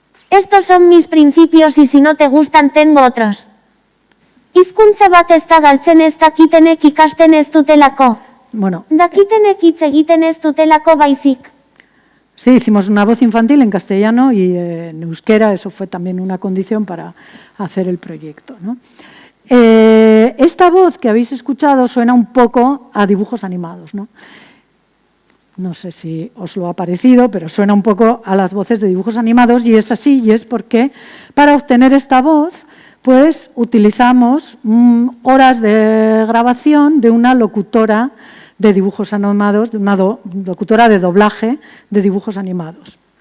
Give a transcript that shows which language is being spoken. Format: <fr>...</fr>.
<es>Estos son mis principios y si no te gustan tengo otros.</es> <eu>Hizkuntza bat ez da galtzen ez dakitenek ikasten ez dutelako. Bueno, dakitenek hitz egiten ez dutelako baizik.</eu> <es>Sí, hicimos una voz infantil en castellano y en euskera, eso fue también una condición para hacer el proyecto, ¿no? Esta voz que habéis escuchado suena un poco a dibujos animados, ¿no? No sé si os lo ha parecido, pero suena un poco a las voces de dibujos animados, y es así, y es porque para obtener esta voz pues utilizamos horas de grabación de una locutora de dibujos animados, de una locutora de doblaje de dibujos animados.</es>